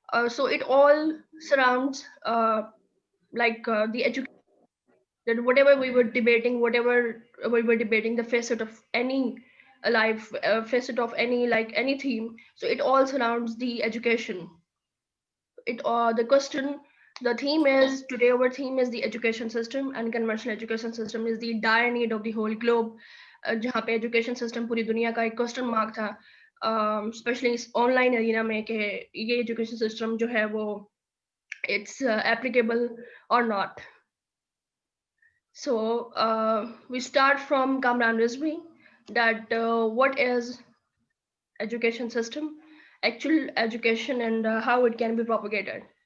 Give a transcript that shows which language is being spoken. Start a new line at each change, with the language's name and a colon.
English: So it all surrounds the education, that whatever we were debating, whatever we were debating, the facet of any life, facet of any, like any theme. So it all surrounds the education. The question, the theme is today. Our theme is the education system, and conventional education system is the dire need of the whole globe.
Hindi: जहाँ पे education system पूरी दुनिया का एक question mark था, especially इस online arena में कि ये education system जो है वो
English: it's applicable or not. So we start from Kamran Rizvi, that what is education system, actual education, and how it can be propagated.